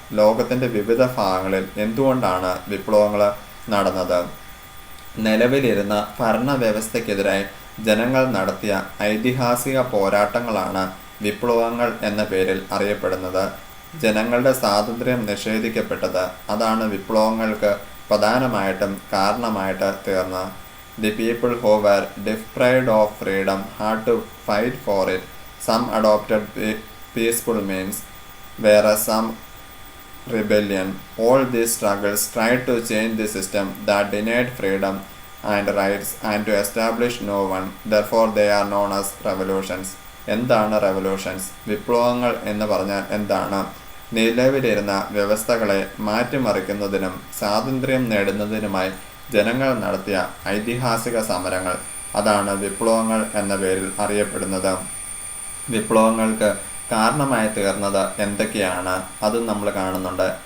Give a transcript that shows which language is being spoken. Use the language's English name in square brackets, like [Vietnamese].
[Malayalam] ലോകത്തിൻ്റെ വിവിധ ഭാഗങ്ങളിൽ എന്തുകൊണ്ടാണ് വിപ്ലവങ്ങൾ നടന്നത്, നിലവിലിരുന്ന ഭരണവ്യവസ്ഥയ്ക്കെതിരായി ജനങ്ങൾ നടത്തിയ ഐതിഹാസിക പോരാട്ടങ്ങളാണ് വിപ്ലവങ്ങൾ എന്ന പേരിൽ അറിയപ്പെടുന്നത്. ജനങ്ങളുടെ സ്വാതന്ത്ര്യം നിഷേധിക്കപ്പെട്ടത്, അതാണ് വിപ്ലവങ്ങൾക്ക് പ്രധാനമായിട്ടും കാരണമായിട്ട് തീർന്നത്. [English] The people who were deprived of freedom had to fight for it. Some adopted peaceful means. were some rebellion. All these struggles tried to change the system that denied freedom and rights and to establish no one. Therefore they are known as revolutions. [Malayalam] എന്താണ് revolutions? വിപ്ലവങ്ങൾ എന്ന് പറഞ്ഞാൽ എന്താണ്? നിലവിലിരുന്ന വ്യവസ്ഥകളെ മാറ്റിമറിക്കുന്നതിനും സ്വാതന്ത്ര്യം നേടുന്നതിനുമായി ജനങ്ങൾ നടത്തിയ ഐതിഹാസിക സമരങ്ങൾ, അതാണ് വിപ്ലവങ്ങൾ എന്ന പേരിൽ അറിയപ്പെടുന്നത്. വിപ്ലവങ്ങൾക്ക് കാരണമായി തീർന്നത് എന്തൊക്കെയാണ് അതും നമ്മൾ കാണുന്നുണ്ട്.